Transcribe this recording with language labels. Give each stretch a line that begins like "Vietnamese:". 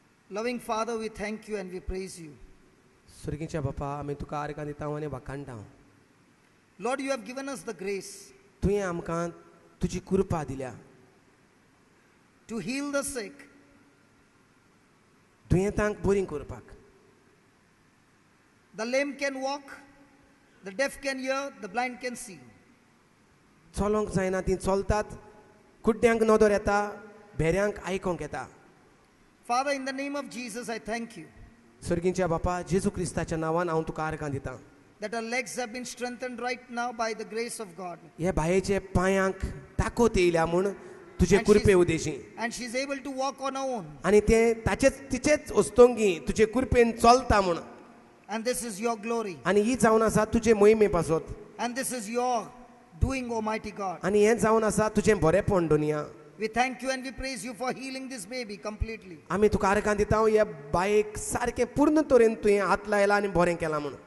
English: Loving Father, we thank you and we praise you.
Goan Konkani: सुर्गीच्या बापा आमी तुका आर्गां दिता आनी वाखाणटा
English: Lord, you have given us the grace
Goan Konkani: तुवें आमकां तुजी कृपा दिल्या
English: to heal the sick,
Goan Konkani: दुयेंतांक बरी करपाक
English: the lame can walk, the deaf can hear, the blind can see.
Goan Konkani: चलोंक जायना तीं चलतात कुड्ड्यांक नदर येता भेऱ्यांक आयकोंक येता
English: Father, in the name of Jesus, I thank you
Goan Konkani: सर्गीच्या बापा जेजू क्रिस्ताच्या नांवान हांव तुका आर्गां दितां
English: that our legs have been strengthened right now by the grace of God.
Goan Konkani: हे बायेचे पांयांक ताकत येयल्या म्हूण तुजे कृपे Udeshi
English: And she's able to walk on her own.
Goan Konkani: आनी ते ताचेच तिचेच वस्तोंगी तुजे कृपेन चलता म्हूण
English: And this is your glory.
Goan Konkani: आनी ही जावन आसा तुजे मोहिमे पासत
English: And this is your doing, Almighty God.
Goan Konkani: आनी हें जावन आसा तुजें बरेंपण दुनिया
English: We thank you and we praise you for healing this baby completely.
Goan Konkani: आमी तुका आर्गां दिता हे बायेक सारकें पूर्ण तरेन तुवें हात लायला आनी बरें केलां म्हूण